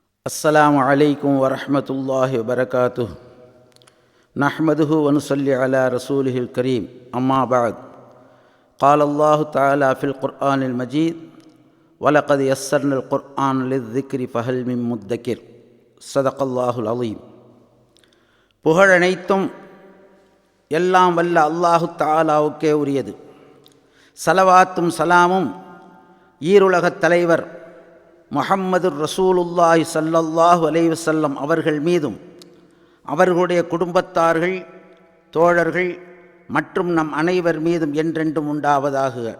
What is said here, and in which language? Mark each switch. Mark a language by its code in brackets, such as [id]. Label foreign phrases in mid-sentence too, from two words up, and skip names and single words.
[ar] السلام عليكم ورحمة الله وبركاته نحمده ونصلي على رسوله الكريم أما بعد قال الله تعالى في القرآن المجيد ولقد يسرنا القرآن للذكر فهل من مدكر صدق الله العظيم. [ta] புகழனைத்தும் எல்லாம் வல்ல அல்லாஹு தஆலாவுக்கே உரியது. சலவாத்தும் சலாமும் ஈருலகத் தலைவர் முஹம்மது [ar] رسول الله صلى الله عليه وسلم [ta] அவர்கள் மீதும் அவர்களுடைய குடும்பத்தார்கள், தோழர்கள் மற்றும் நம் அனைவர் மீதும் என்றென்றும் உண்டாவதாக.